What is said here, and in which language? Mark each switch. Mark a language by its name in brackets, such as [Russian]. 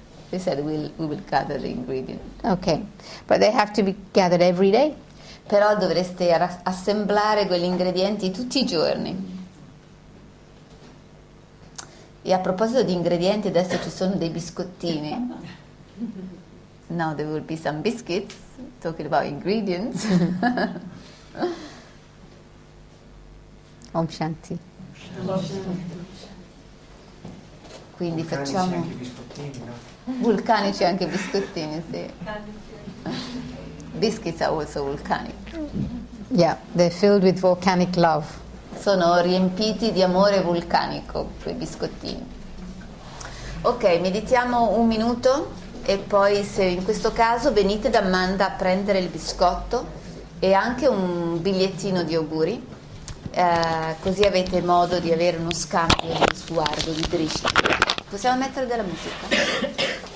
[English] They said we will gather the ingredients. Okay. But they have to be gathered every day. [Italian] Però dovreste assemblare quegli ingredienti tutti i giorni. E a proposito di ingredienti, adesso ci sono dei biscottini. [English] Now there will be some biscuits, talking about ingredients. [Sanskrit] Om Shanti. [Italian] Quindi Vulcanici facciamo... anche i biscottini, no? Vulcanici anche biscottini, sì. [English] Biscuits are also volcanic. Yeah, they're filled with volcanic love. [Italian] Sono riempiti di amore vulcanico, quei biscottini. Ok, meditiamo un minuto e poi, se in questo caso, venite da Amanda a prendere il biscotto e anche un bigliettino di auguri, così avete modo di avere uno scambio di sguardo, di drishti. Possiamo mettere della musica?